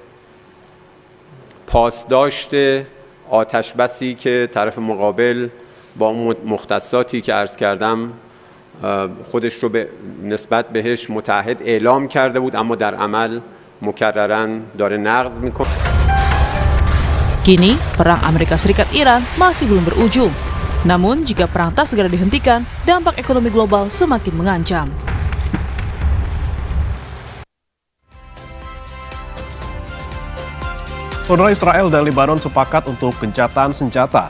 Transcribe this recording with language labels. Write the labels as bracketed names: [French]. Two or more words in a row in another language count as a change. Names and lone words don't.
[Persian] پاسداشت آتش بسی که طرف مقابل با مختصاتی که عرض کردم خودش رو نسبت بهش متعهد اعلام کرده بود اما در عمل مکرراً داره نقض میکنه. [Indonesian] Kini, perang Amerika Serikat-Iran masih belum berujung. Namun, jika perang tak segera dihentikan, dampak ekonomi global semakin mengancam. Saudara, Israel dan Lebanon sepakat untuk gencatan senjata.